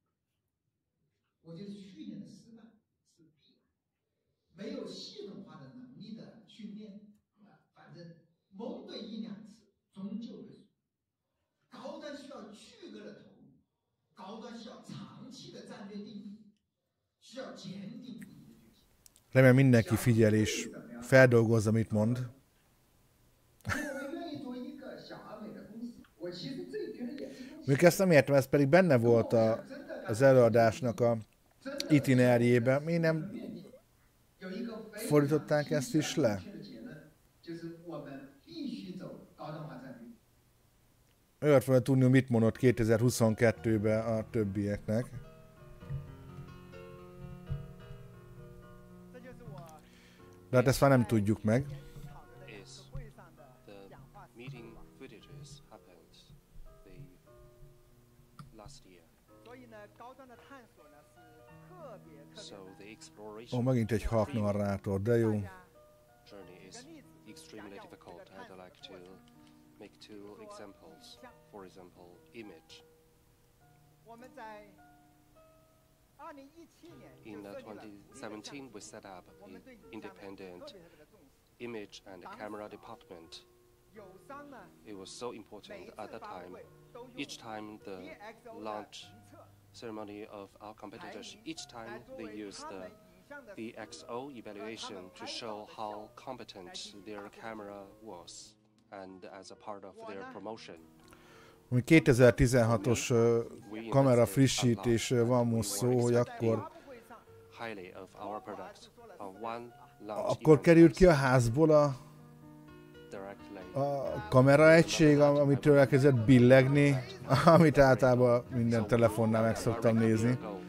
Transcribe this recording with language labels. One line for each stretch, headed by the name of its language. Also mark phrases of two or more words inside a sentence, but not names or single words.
Chinese: 我觉得去年的失败是必然，没有系统化的能力的训练，反正蒙对1、2次。终究会输。高端需要巨额的投入，高端需要长期的战略定力，需要坚定不移的决心。
Hungarian: Remélem mindenki figyel és feldolgozza, amit mond.
Chinese: 我们愿意做一个小而美的公司。我其实这觉得也是。
Hungarian: Még ezt nem értem, ez pedig benne volt az előadásnak a itinerjében. Miért nem fordították ezt is le?
Chinese: 就是我们必须走高端化战略。
Hungarian: Olyat volna tudni, hogy mit mondott 2022-ben a többieknek. De hát ezt már nem tudjuk meg.
English: Is the meeting footages happened the last year. So the exploration
Hungarian: Megint egy halk narrátor, de jó.
English: journey is extremely difficult. I'd like to make 2 examples. For example, image. In 2017, we set up an independent image and camera department. It was so important at that time. Each time the launch ceremony of our competitors. Each time they use the XO evaluation to show how competent their camera was, and as a part of their promotion.
Hungarian: 2016-os kamera frissítés van most szó, hogy akkor került ki a házból a kamera egység, amitől elkezdett billegni, amit általában minden telefonnál meg szoktam nézni.